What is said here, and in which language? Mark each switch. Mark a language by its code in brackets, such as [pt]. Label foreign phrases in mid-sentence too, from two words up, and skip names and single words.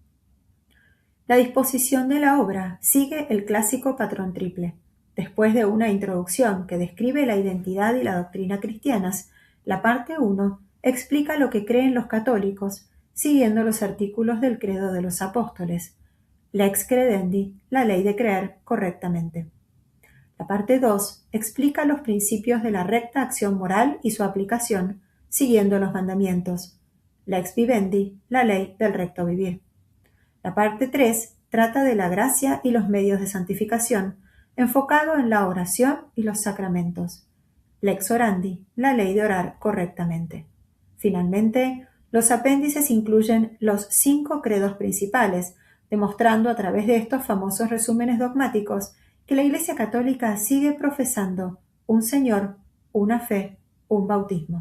[es] La disposición de la obra sigue el clásico patrón triple. Después de una introducción que describe la identidad y la doctrina cristianas, la parte 1 explica lo que creen los católicos, siguiendo los artículos del credo de los apóstoles. [la] Lex credendi, [es] la ley de creer correctamente. La parte 2 explica los principios de la recta acción moral y su aplicación, siguiendo los mandamientos. [la] Lex vivendi, [es] la ley del recto vivir. La parte 3 trata de la gracia y los medios de santificación, enfocado en la oración y los sacramentos. [la] Lex orandi, [es] la ley de orar correctamente. Finalmente, los apéndices incluyen los 5 credos principales, demostrando a través de estos famosos resúmenes dogmáticos que la Iglesia Católica sigue profesando un Señor, una fe, un bautismo.